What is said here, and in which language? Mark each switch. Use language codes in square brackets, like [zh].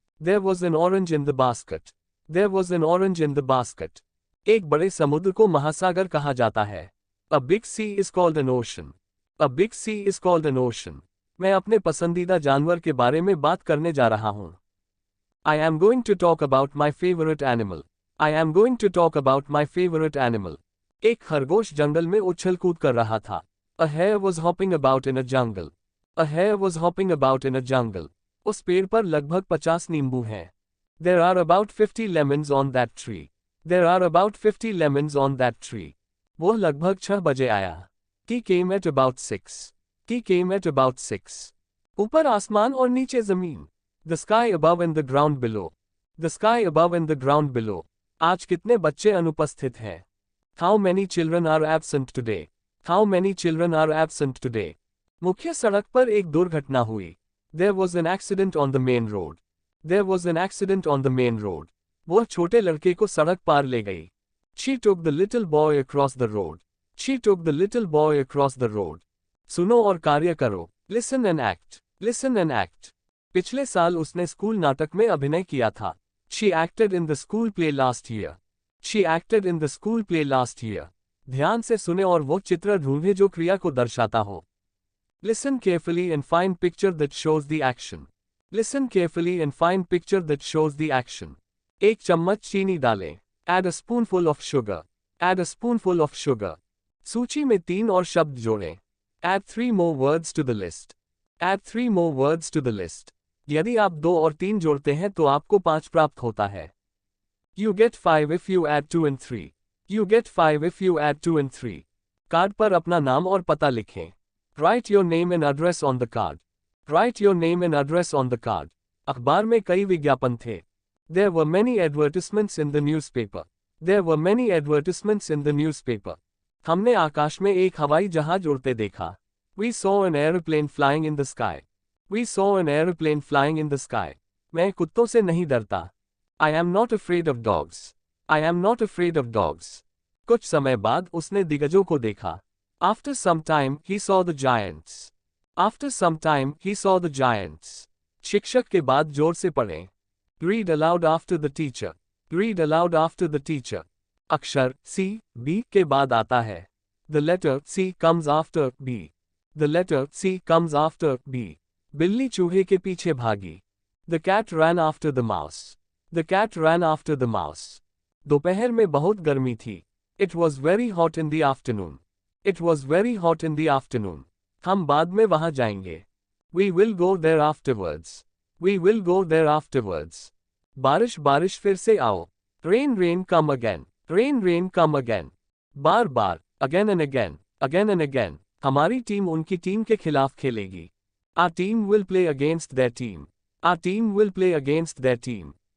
[en] There was an orange in the basket. There was an orange in the basket. [hi] एक बड़े समुद्र को महासागर कहा जाता है। [en] A big sea is called an ocean. A big sea is called an ocean. [hi] मैं अपने पसंदीदा जानवर के बारे में बात करने जा रहा हूँ। [en] I am going to talk about my favorite animal. I am going to talk about my favorite animal. [hi] एक खरगोश जंगल में उछल कूद कर रहा था। [en] A hare was hopping about in a jungle. A hare was hopping about in a jungle. [hi] उस पेड़ पर लगभग 50 नींबू हैं। [en] There are about 50 lemons on that tree. There are about 50 lemons on that tree. [hi] वो लगभग 6 बजे आया। [en] He came at about 6. He came at about 6. [hi] ऊपर आसमान और नीचे जमीन। [en] The sky above and the ground below. The sky above and the ground below. [hi] आज कितने बच्चे अनुपस्थित हैं? [en] How many children are absent today? How many children are absent today? [hi] मुख्य सड़क पर एक दुर्घटना हुई। [en] There was an accident on the main road. There was an accident on the main road. [hi] वह छोटे लड़के को सड़क पार ले गई। [en] She took the little boy across the road. She took the little boy across the road. [hi] सुनो और कार्य करो। [en] Listen and act. Listen and act. [hi] पिछले साल उसने स्कूल नाटक में अभिनय किया था। [en] She acted in the school play last year. She acted in the school play last year. [hi] ध्यान से सुने और वो चित्र ढूंढे जो क्रिया को दर्शाता हो। [en] Listen carefully and find picture that shows the action. Listen carefully and find picture that shows the action. [hi] एक चम्मच चीनी डालें। [en] Add a spoonful of sugar. Add a spoonful of sugar. [hi] सूची में 3 और शब्द जोड़ें। [en] Add 3 more words to the list. Add 3 more words to the list. [hi] यदि आप 2 और 3 जोड़ते हैं तो आपको 5 प्राप्त होता है। [en] You get 5 if you add 2 and 3. You get 5 if you add 2 and 3. [hi] Card पर अपना नाम और पता लिखें। [en] Write your name and address on the card. Write your name and address on the card. [hi] अखबार में कई विज्ञापन थे। [en] There were many advertisements in the newspaper. There were many advertisements in the newspaper. [hi] हमने आकाश में एक हवाई जहाज उड़ते देखा। [en] We saw an aeroplane flying in the sky. We saw an aeroplane flying in the sky. [hi] मैं कुत्तों से नहीं डरता। [en] I am not afraid of dogs. I am not afraid of dogs. [hi] कुछ समय बाद उसने दिग्गजों को देखा। [en] After some time, he saw the giants. After some time, he saw the giants. [hi] शिक्षक के बाद जोर से पढ़ें। [en] Read aloud after the teacher. Read aloud after the teacher. [hi] अक्षर C, B के बाद आता है। [en] The letter C comes after B. The letter C comes after B. [hi] बिल्ली चूहे के पीछे भागी। [en] The cat ran after the mouse. The cat ran after the mouse. [hi] दोपहर में बहुत गर्मी थी। [en] It was very hot in the afternoon. It was very hot in the afternoon. [hi] हम बाद में वहां जाएंगे। [en] We will go there afterwards. We will go there afterwards. [hi] बारिश बारिश फिर से आओ। [en] Rain rain come again. Rain rain come again. [hi] Bar bar, [en] again and again, again and again. [hi] हमारी टीम उनकी टीम के खिलाफ खेलेगी। [en] Our team will play against their team. Our team will play against their team.